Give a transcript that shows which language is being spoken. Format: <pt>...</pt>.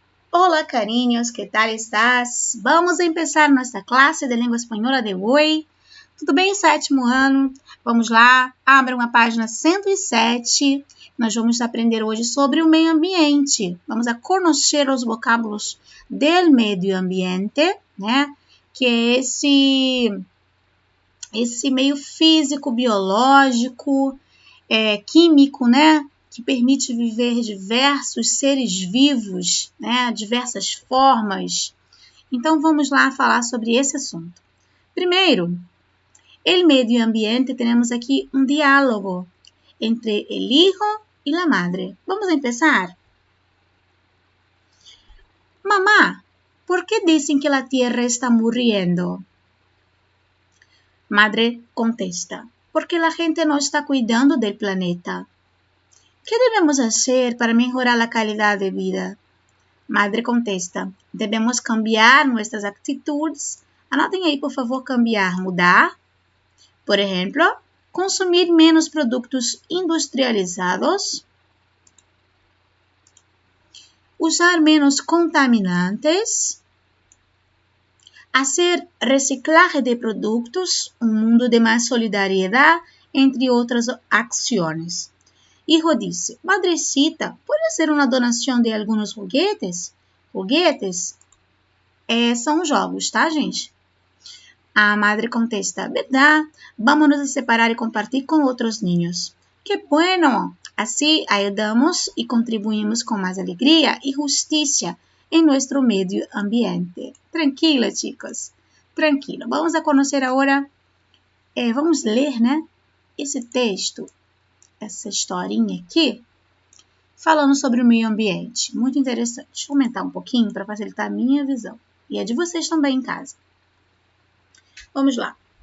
<es>Hola, cariños, ¿qué tal estás? Vamos a empezar</es> <pt>nossa classe de língua espanhola de hoje. Tudo bem, sétimo ano? Vamos lá, abra uma página 107. Nós vamos aprender hoje sobre o meio ambiente. Vamos a conhecer os vocábulos del medio ambiente, né? Que é esse meio físico, biológico, químico, né? Que permite viver diversos seres vivos, né? Diversas formas. Então, vamos lá falar sobre esse assunto. Primeiro, el medio ambiente, temos aqui um diálogo entre</pt> <es>el hijo y la madre. Vamos a empezar? Mamá, ¿por qué dicen que la tierra está muriendo? Madre contesta, porque la gente no está cuidando del planeta. ¿Qué debemos hacer para mejorar la calidad de vida? Madre contesta, debemos cambiar nuestras actitudes.</es> <pt>Anotem aí, por favor,</pt> <es>cambiar,</es> <pt>mudar.</pt> <es>Por ejemplo, consumir menos productos industrializados, usar menos contaminantes, hacer reciclaje de productos, un mundo de más solidaridad, entre otras acciones. Hijo dice, madrecita, ¿puede hacer una donación de algunos juguetes?</es> <pt>Juguetes são jogos, tá, gente?</pt> <es>A madre contesta, verdad, vámonos a separar y compartir con otros niños. ¡Qué bueno! Así ayudamos y contribuimos con más alegría y justicia en nuestro medio ambiente. Tranquila, chicos, tranquilo. Vamos a conocer</es> <pt>agora, vamos ler, né, esse texto, essa historinha aqui, falando sobre o meio ambiente. Muito interessante. Deixa eu aumentar um pouquinho para facilitar a minha visão. E a de vocês também em casa. Vamos lá.</pt>